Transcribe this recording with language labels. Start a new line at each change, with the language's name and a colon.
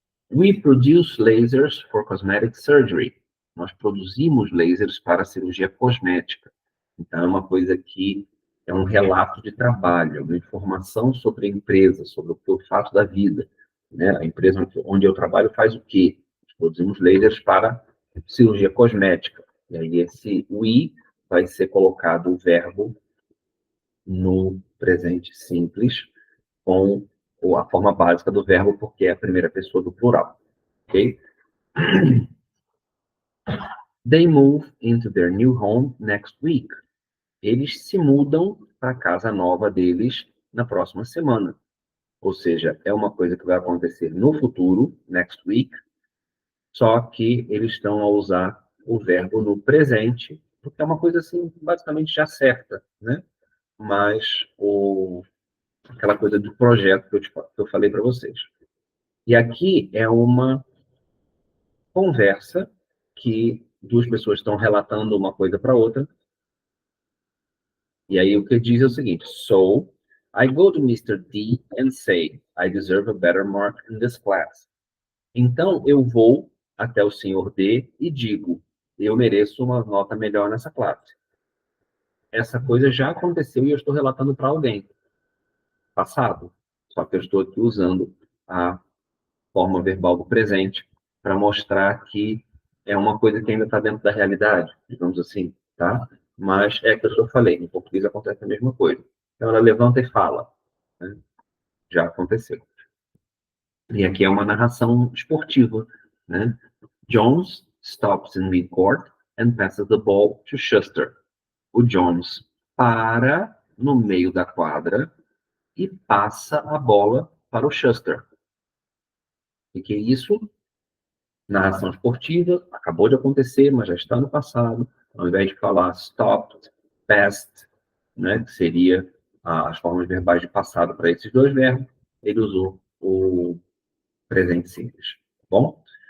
English: We produce lasers for cosmetic surgery.
Portuguese: Nós produzimos lasers para cirurgia cosmética. Então, é uma coisa que é um relato de trabalho, uma informação sobre a empresa, sobre o que eu faço da vida. Né? A empresa onde eu trabalho faz o quê? Nós produzimos lasers para cirurgia cosmética. E aí, esse we vai ser colocado o verbo no presente simples, com a forma básica do verbo, porque é a primeira pessoa do plural. Ok?
English: They move into their new home next week.
Portuguese: Eles se mudam para a casa nova deles na próxima semana. Ou seja, é uma coisa que vai acontecer no futuro,
English: next week,
Portuguese: só que eles estão a usar o verbo no presente, porque é uma coisa assim, basicamente já certa, né? Mas aquela coisa do projeto que eu falei para vocês. E aqui é uma conversa que duas pessoas estão relatando uma coisa para outra. E aí o que diz é o seguinte:
English: So, I go to Mr. D and say, I deserve a better mark in this class.
Portuguese: Então, eu vou até o Sr. D e digo, eu mereço uma nota melhor nessa classe. Essa coisa já aconteceu e eu estou relatando para alguém. Passado. Só que eu estou aqui usando a forma verbal do presente para mostrar que é uma coisa que ainda está dentro da realidade, digamos assim, tá? Mas é aquilo que eu falei, em português acontece a mesma coisa. Então ela levanta e fala, né? Já aconteceu. E aqui é uma narração esportiva, né?
English: Jones stops in midcourt and passes the ball to Schuster.
Portuguese: O Jones para no meio da quadra e passa a bola para o Schuster. O que é isso? Narração esportiva, acabou de acontecer, mas já está no passado. Ao invés de falar stopped, passed, né, que seria as formas verbais de passado para esses dois verbos, ele usou o presente simples. Tá bom?